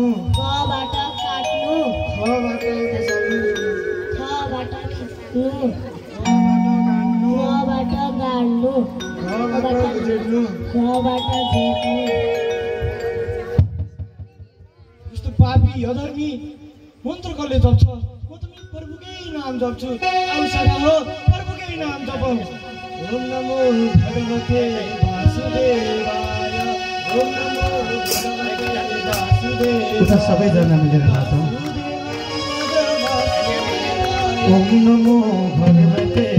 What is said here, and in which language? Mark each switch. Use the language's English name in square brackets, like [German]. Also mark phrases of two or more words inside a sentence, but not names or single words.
[Nepali] खबाट खिच्नु गबाट गाड्नु घबाट झेक्नु यस्तो पापी अधर्मी मन्त्र कसले जप्छ म त प्रभुकै नाम जप्छु आवश्यक हो प्रभुकै नाम जपौँ [Sanskrit] ओम नमो भगवते वासुदेवाय ओम नमो भगवते वासुदेवाय [Nepali] सबैजना मिलेर गाउँछौँ [Sanskrit] ओम नमो भगवते